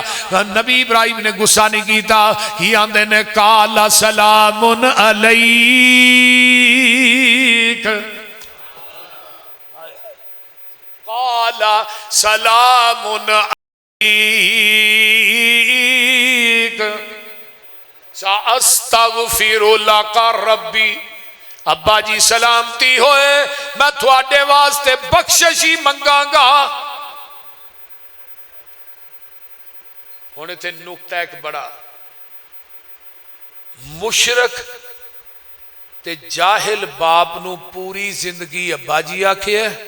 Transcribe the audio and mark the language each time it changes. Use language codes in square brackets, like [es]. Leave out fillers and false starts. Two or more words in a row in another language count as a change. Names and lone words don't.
[hi] नबी इब्राहिम ने गुस्सा नहीं किया कि आंदे ने [ar] قال سلام عليك قال سلام عليك سأستغفر لك ربي. [pa] ਅੱਬਾ ਜੀ ਸਲਾਮਤੀ ਹੋਏ ਮੈਂ ਥੋੜੇ ਵਾਸਤੇ ਬਖ਼ਸ਼ਿਸ਼ ਹੀ ਮੰਗਾਂਗਾ। ਹੁਣ ਇੱਥੇ ਨੁਕਤਾ ਏਕ ਬੜਾ ਮੁਸ਼ਰਕ ਤੇ ਜਾਹਿਲ ਬਾਪ ਨੂੰ ਪੂਰੀ ਜ਼ਿੰਦਗੀ ਅੱਬਾ ਜੀ ਆਖੇ